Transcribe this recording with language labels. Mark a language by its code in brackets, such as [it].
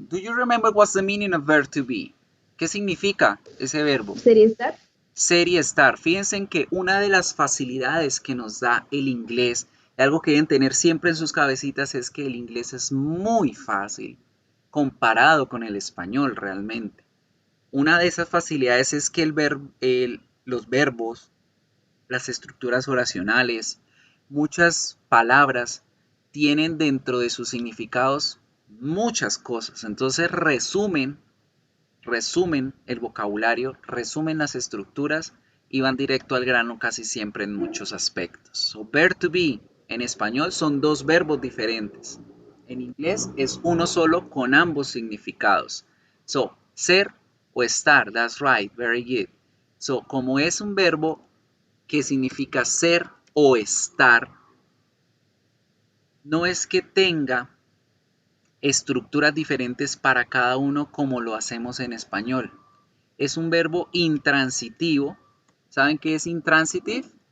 [en] Do you remember what's the meaning of verb to be? [es] ¿Qué significa ese verbo? ¿Sería estar? Ser y estar. Fíjense en que una de las facilidades que nos da el inglés, algo que deben tener siempre en sus cabecitas, es que el inglés es muy fácil comparado con el español realmente. Una de esas facilidades es que los verbos, las estructuras oracionales, muchas palabras tienen dentro de sus significados muchas cosas. Entonces resumen el vocabulario, resumen las estructuras y van directo al grano casi siempre en muchos aspectos. So, verb to be en español son 2 verbos diferentes. En inglés es uno solo con ambos significados. [en] So, [es] ser o estar, [en] that's right, very good. [es] So, como es un verbo que significa ser o estar, no es que tenga estructuras diferentes para cada uno como lo hacemos en español. Es un verbo intransitivo. ¿Saben qué es intransitive?